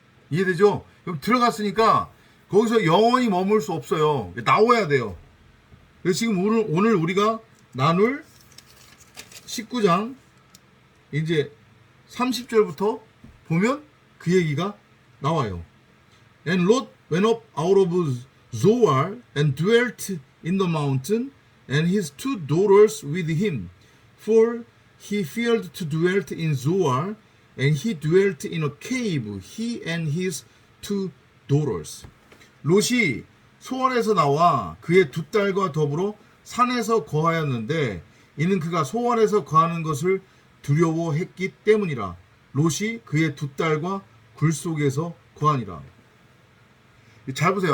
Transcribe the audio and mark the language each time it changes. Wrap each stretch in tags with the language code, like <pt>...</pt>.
<ko>이해되죠? 그럼 들어갔으니까 거기서 영원히 머물 수 없어요. 나와야 돼요. 그래서 지금 오늘 우리가 나눌 19장 이제 30절부터 보면 그 얘기가 나와요.</ko> <en>And Lot went up out of Zoar and dwelt in the mountain, and his two daughters with him. For he feared to dwell in Zoar, and he dwelt in a cave, he and his two daughters.</en> <ko>롯이 소원에서 나와 그의 두 딸과 더불어 산에서 거하였는데 이는 그가 소원에서 거하는 것을 두려워했기 때문이라. 롯이 그의 두 딸과 굴 속에서 거하니라. 잘 보세요.</ko>